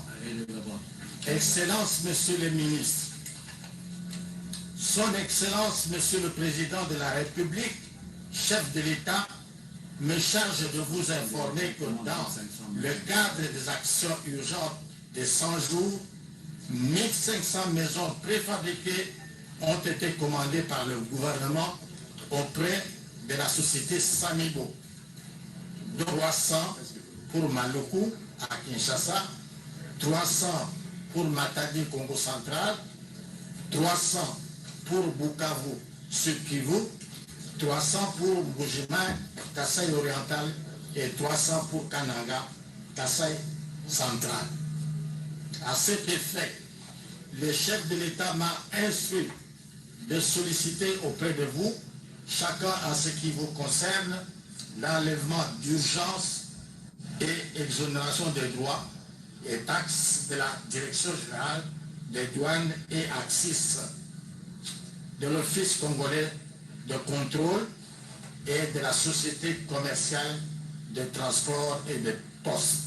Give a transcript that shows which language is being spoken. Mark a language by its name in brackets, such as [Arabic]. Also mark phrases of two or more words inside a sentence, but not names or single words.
[French] Excellence, Monsieur le ministre, Son Excellence, Monsieur le Président de la République, chef de l'État, me charge de vous informer que dans le cadre des actions urgentes de 100 jours, 1500 maisons préfabriquées ont été commandés par le gouvernement auprès de la société Samibo. 300 pour Maluku à Kinshasa, 300 pour Matadi, Congo central, 300 pour Bukavu, Sud Kivu, 300 pour Mbujimai, Kasaï oriental et 300 pour Kananga, Kasaï central. À cet effet, le chef de l'État m'a instruit de solliciter auprès de vous, chacun à ce qui vous concerne, l'enlèvement d'urgence et exonération des droits et taxes de la Direction générale des douanes et axes de l'Office congolais de contrôle et de la Société commerciale de transport et de poste.